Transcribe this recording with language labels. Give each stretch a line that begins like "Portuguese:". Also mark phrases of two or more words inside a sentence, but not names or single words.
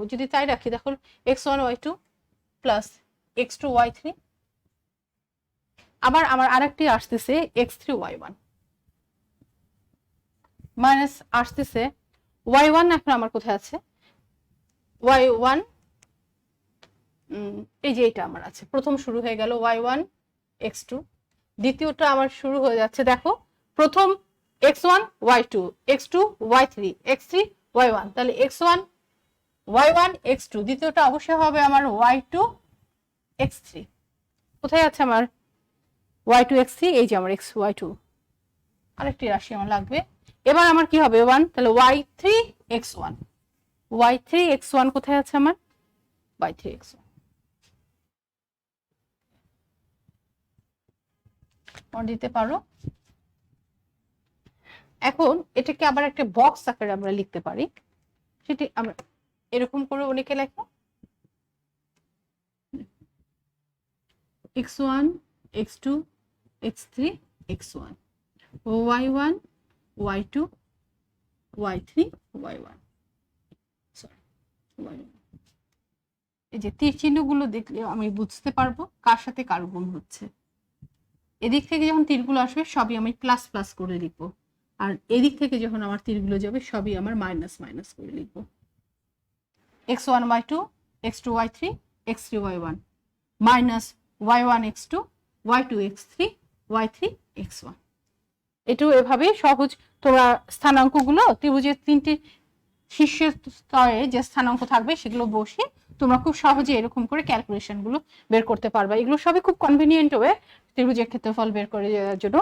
Bangla: যদি তাই রাখি, দেখো x1 y2 প্লাস x2 y3, আবার আমার আরেকটি আসতেছে x3 y1 মাইনাস আসতেছে y1। এখন আমার কোথায় আছে y1, এই যে এটা আমার আছে, প্রথম শুরু হয়ে গেল y1 x2, দ্বিতীয়টা আমার শুরু হয়ে যাচ্ছে, দেখো প্রথম x1 y2 x2 y3 x3 y1, তাহলে x1 y1 x2, দ্বিতীয়টা অবশ্যই হবে আমার y2 x3। কোথায় আছে আমার y2 x3? এই যে আমার x y2, আরেকটি রাশি আমার লাগবে। এবার আমার কি হবে 1, তাহলে y3 x1, y3 x1 কোথায় আছে আমার? y3 x1 দিতে পারো। এখন এটাকে আবার একটা বক্স আকারে আমরা লিখতে পারি, সেটি আমরা এরকম করে অনেকে লেখো x1 x2 x3 x1 y1 y2 y3 y1, সরি y1। এই যে তীর চিহ্নগুলো দেখলে আমি বুঝতে পারবো কার সাথে কার গুণ হচ্ছে। এদিক থেকে যখন তীরগুলো আসবে সবই আমি প্লাস প্লাস করে লিখবো, আর এদিক থেকে যখন আমার তীরগুলো যাবে সবই আমার মাইনাস মাইনাস করে লিখবো। x1 y2 x2 y3 x3 y1 মাইনাস y1 x2 y2 x3 y3 x1। এটাও এভাবে সহজ। তোমরা স্থানাঙ্কগুলো ত্রিভুজের তিনটি শীর্ষ স্তরে যে স্থানাঙ্ক থাকবে সেগুলো বসে তোমরা খুব সহজে এরকম করে ক্যালকুলেশন গুলো বের করতে পারবে। এগুলো সবই খুব
English: convenient way
Bangla: ত্রিভুজের ক্ষেত্রফল বের করে দেওয়ার জন্য।